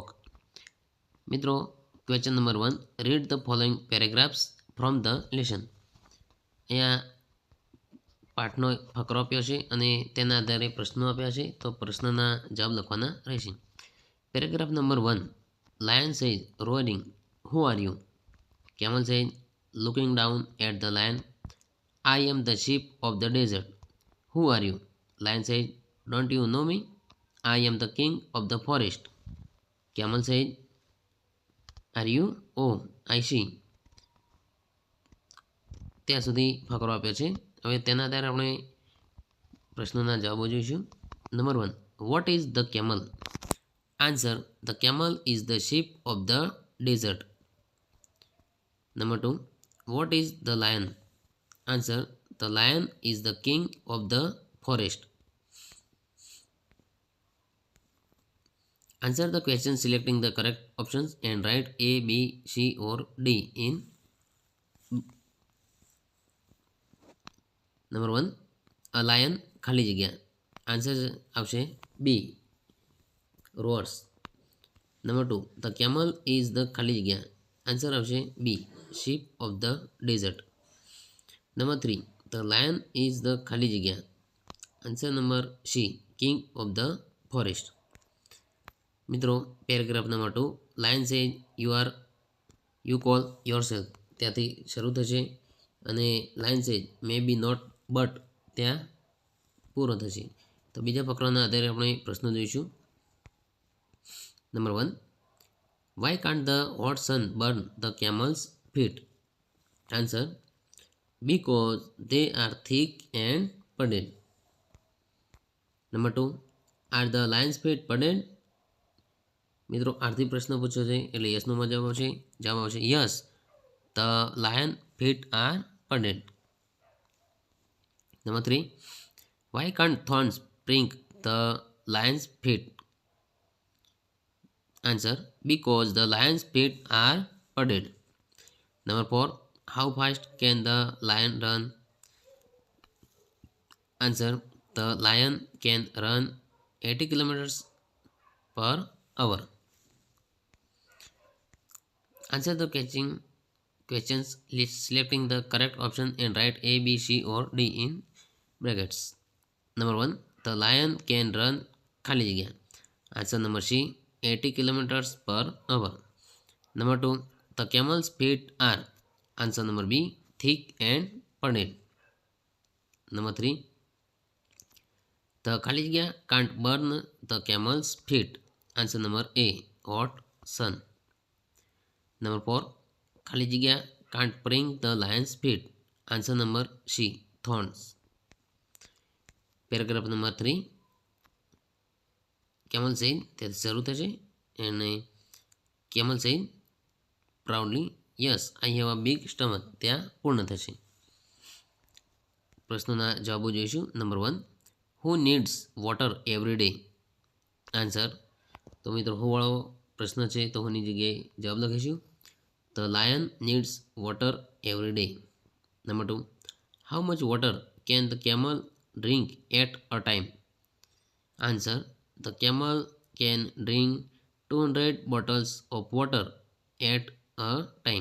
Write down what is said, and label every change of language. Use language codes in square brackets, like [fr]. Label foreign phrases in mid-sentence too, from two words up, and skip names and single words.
[en] મિત્રો, Question number 1, read the following paragraphs from the lesson. [gu] અહીંયા પાઠનો ફકરો આપ્યો છે અને તેના આધારે પ્રશ્નો આપ્યા છે, તો પ્રશ્નના જવાબ લખવાના રહેશે. [en] Paragraph number 1, lion says roaring, who are you? Camel said, looking down at the lion, I am the sheep of the desert. Who are you? Lion said, don't you know me? I am the king of the forest. Camel said, are you? Oh, I see. [gu] ત્યાં સુધી ફકરો આપ્યો છે. હવે તેના આધારે આપણે પ્રશ્નોના જવાબો જોઈશું. [en] Number 1, what is the camel? Answer, the camel is the sheep of the desert. Number 2, what is the lion? Answer, the lion is the king of the forest. Answer the question selecting the correct options and write A, B, C or D in. Number 1, a lion [gu] ખાલી જગ્યા. આન્સર આવશે B, roars. [en] Number 2, the camel is the [gu] ખાલી જગ્યા. આન્સર આવશે B, sheep of the desert. [en] Number 3, the lion is the [gu] ખાલી જગ્યા. [en] Answer number C, king of the forest. મિત્રો, Paragraph number 2, lion says you call yourself [gu] ત્યાંથી શરૂ થશે અને [en] lion says may be not but [gu] ત્યાં પૂરો થશે. તો બીજા ફકરાના આધારે આપણે પ્રશ્ન જોઈશું. [en] નંબર 1, why can't the hot sun burn the camel's feet? Answer, because they are thick and pudded. Number 2, are the lion's feet pudded? [gu] મિત્રો, આરથી પ્રશ્ન પૂછ્યો છે એટલે યસનો જવાબ આવશે યસ, [en] the lion feet are pudded. Number 3, why can't thorns prick the lion's feet? Answer, because the lion's feet are pudded. Number 4, how fast can the lion run? Answer, the lion can run 80 kilometers per hour. Answer the questions selecting the correct option and write A, B, C or D in brackets. Number 1, the lion can run [gu] ખાલી જગ્યા. [en] Answer number C, 80 kilometers per hour. Number 2, the camel's feet are. Answer number B, thick and pudded. Number 3, the [gu] ખાલી જગ્યા [en] can't burn the camel's feet. Answer number A, hot sun. Number 4, [gu] ખાલી જગ્યા [en] can't prick the lion's feet. Answer number C, thorns. Paragraph number 3, camel said [gu] ત્યાંથી શરૂ થશે અને [en] camel said proudly, yes, I have a big stomach [gu] ત્યાં પૂર્ણ થશે. પ્રશ્નોના જવાબો જોઈશું. [en] નંબર 1, who needs water every day? [gu] આન્સર, તો મિત્રો હું વાળો પ્રશ્ન છે તો હુંની જગ્યાએ જવાબ લખીશું. [en] The lion needs water every day. Number 2, how much water can the camel drink at a time? Answer, the camel can drink 200 bottles of water at a time.